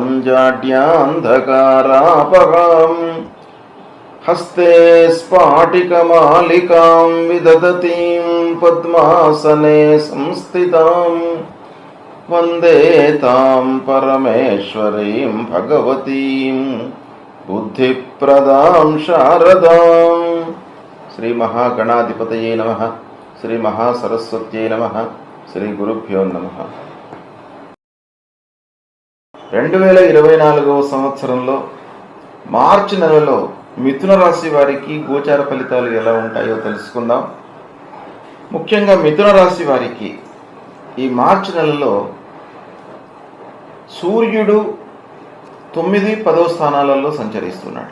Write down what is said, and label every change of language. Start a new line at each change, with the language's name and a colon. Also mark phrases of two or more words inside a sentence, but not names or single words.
Sanskrit: जाड्यान्धकारापहां हस्ते स्फाटिकमालिकां विदधतीं पद्मासने संस्थितां वन्दे तां परमेश्वरीं भगवतीं बुद्धिप्रदां शारदां। श्री महागणाधिपतये नमः। श्री महासरस्वत्यै नमः। శ్రీ గురుభ్యో నమః.
Telugu: 2024వ సంవత్సరంలో మార్చి నెలలో మిథున రాశి వారికి గోచార ఫలితాలు ఎలా ఉంటాయో తెలుసుకుందాం. ముఖ్యంగా మిథున రాశి వారికి ఈ మార్చి నెలలో సూర్యుడు 9, 10వ స్థానాలలో సంచరిస్తున్నాడు.